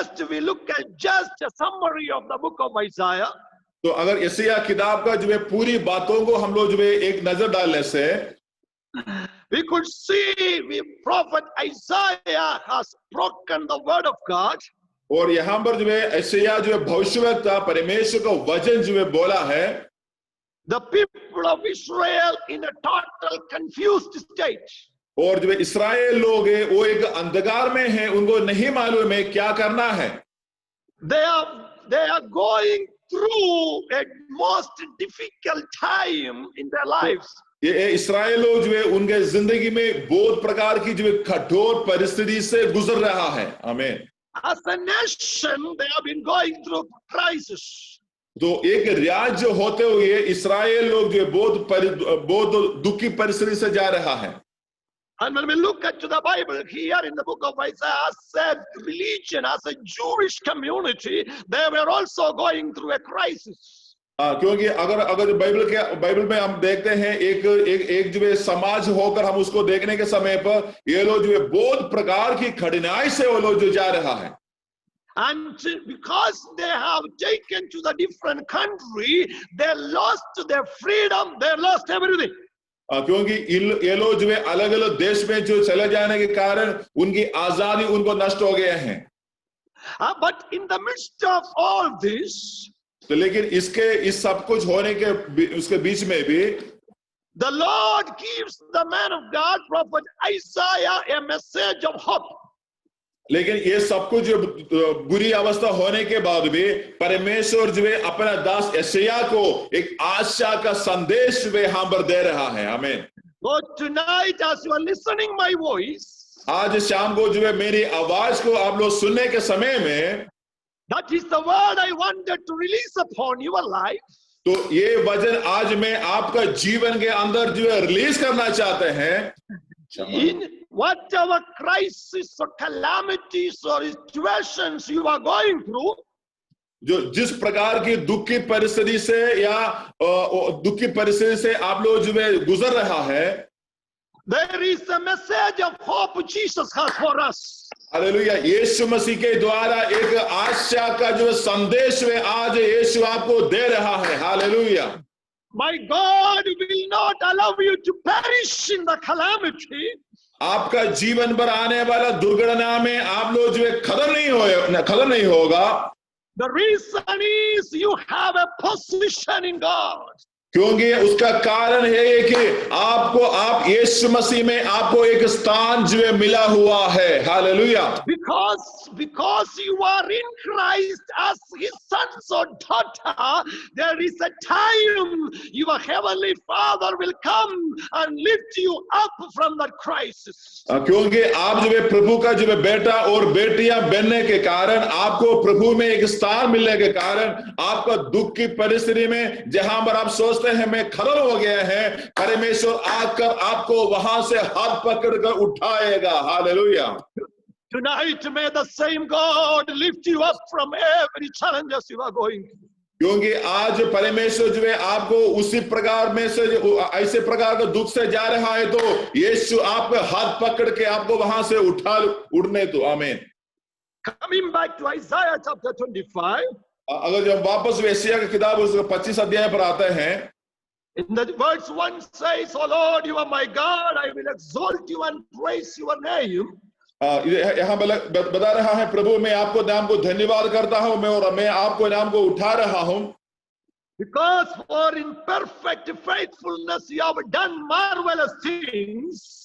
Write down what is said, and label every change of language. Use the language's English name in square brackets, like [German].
[English] we look at just a summary of the book of Isaiah. [Hindi] तो अगर यशायाह किताब का जो है पूरी बातों को हम लोग जो है एक नजर डालने से [English] we could see prophet Isaiah has broken the word of God. [Hindi] और यहाँ पर जो है यशायाह जो है भविष्यवक्ता परमेश्वर का वचन जो है बोला है, [English] the people of Israel in a total confused state. [Hindi] और जो इस्राएल लोग हैं वो एक अंधकार में हैं, उनको नहीं मालूम है क्या करना है। [English] They are going through a most difficult time in their lives. [Hindi] ये इस्राएल लोग जो है उनके जिंदगी में बहुत प्रकार की जो है कठोर परिस्थिति से गुजर रहा है। आमीन। [English] As a nation, they have been going through crisis. [Hindi] तो एक राज्य होते हुए इस्राएल लोग जो है बहुत दुखी परिस्थिति से जा रहा है। [English] And when we look at the Bible here in the book of Isaiah, said religion as a Jewish community, they were also going through a crisis. [Hindi] क्योंकि अगर बाइबल में हम देखते हैं एक जो है समाज होकर हम उसको देखने के समय पर ये लोग जो है बहुत प्रकार की कठिनाई से वो लोग जो जा रहा है। [English] And because they have taken to the different country, they lost their freedom, they lost everything. [Hindi] क्योंकि ये लोग जो है अलग अलग देश में जो चले जाने के कारण उनकी आजादी उनको नष्ट हो गए हैं। [English] But in the midst of all this, [Hindi] तो लेकिन इस सब कुछ होने के उसके बीच में भी [English] the Lord gives the man of God, prophet Isaiah, a message of hope. [Hindi] लेकिन ये सब कुछ बुरी अवस्था होने के बाद भी परमेश्वर जो है अपना दास यशायाह को एक आशा का संदेश वे यहाँ पर दे रहा है। आमीन। [English] So tonight, as you are listening my voice, [Hindi] आज शाम को जो है मेरी आवाज को आप लोग सुनने के समय में, [English] that is the word I wanted to release upon your life. [Hindi] तो ये वचन आज मैं आपका जीवन के अंदर जो है रिलीज करना चाहते हैं। [English] In whatever crisis or calamities or situations you are going through, [Hindi] जो जिस प्रकार की दुखी परिस्थिति से या दुखी परिस्थिति से आप लोग जो है गुजर रहा है, [English] there is a message of hope Jesus has for us. [Hindi] Hallelujah. यीशु मसीह के द्वारा एक आशा का जो संदेश है आज यीशु आपको दे रहा है। Hallelujah. [English] My God will not allow you to perish in the calamity. [Hindi] आपका जीवन पर आने वाला दुर्घटना में आप लोग जो है खत्म नहीं होगा। [English] The reason is you have a position in God. [Hindi] क्योंकि उसका कारण है कि आप यीशु मसीह में आपको एक स्थान जो है मिला हुआ है। Hallelujah. [English] Because you are in Christ as his sons or daughter, there is a time your heavenly Father will come and lift you up from that crisis. [Hindi] क्योंकि आप जो है प्रभु का जो है बेटा और बेटियां बनने के कारण, आपको प्रभु में एक स्थान मिलने के कारण, आपका दुख की परिस्थिति में जहां पर आप सोच सोचते हैं मैं खत्म हो गया है, परमेश्वर आकर आपको वहां से हाथ पकड़कर उठाएगा। Hallelujah. [English] Tonight, may the same God lift you up from every challenges you are going through. [Hindi] क्योंकि आज परमेश्वर जो है आपको उसी प्रकार में से ऐसे प्रकार का दुख से जा रहा है, तो यीशु आपका हाथ पकड़ के आपको वहां से उड़ने दो। आमीन। [English] Coming back to Isaiah chapter 25, [Hindi] अगर जब वापस यशायाह की किताब उसका 25 अध्याय पर आते हैं, [English] in the verse 1 says, "O Lord, you are my God, I will exalt you and praise your name." [Hindi] यहाँ बता रहा है, प्रभु मैं आपको नाम को धन्यवाद करता हूं, मैं आपको नाम को उठा रहा हूं, [English] Because for in perfect faithfulness you have done marvelous things.